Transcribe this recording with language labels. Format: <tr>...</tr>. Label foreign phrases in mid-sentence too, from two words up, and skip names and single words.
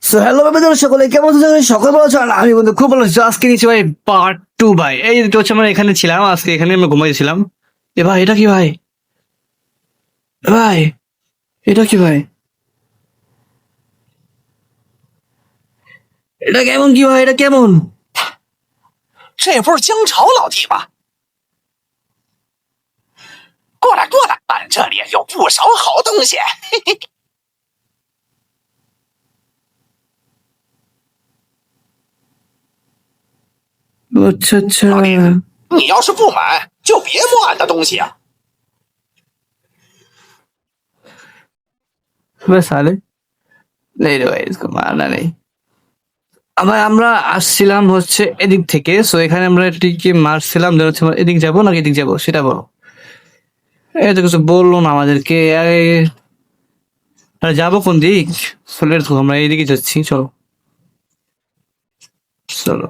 <en>so hello brother,</en> <bn>সকলে কেমন আছেন? সকলে ভালো আছেন? আমি কিন্তু খুব ভালো আছি। আজকে নিচ্ছি ভাই পার্ট 2 ভাই। এই তো হচ্ছে আমরা এখানে ছিলাম, আজকে এখানে আমরা ঘুমাইছিলাম। এ ভাই এটা কি ভাই? ভাই এটা কি ভাই? এটা কেমন কি ভাই? এটা কেমন?</bn> <zh>这不是姜潮老弟吗？过来过来，俺这里有不少好东西。嘿嘿，</zh> <bn>আচ্ছা আচ্ছা।</bn> <zh>你要是不买，就别摸俺的东西啊！</zh> <hi>बस साले नहीं रे भाई, इसको मारना नहीं।</hi> <bn>আবার আমরা আসছিলাম হচ্ছে এদিক থেকে, সো এখানে আমরা এটিকে মারছিলাম, যেন হচ্ছে আমরা এদিক যাবো নাকি এদিক যাবো সেটা বলো। এই তো কিছু বললো না আমাদেরকে। আরে যাবো কোন দিক? চলে আমরা এইদিকে যাচ্ছি, চলো চলো।</bn>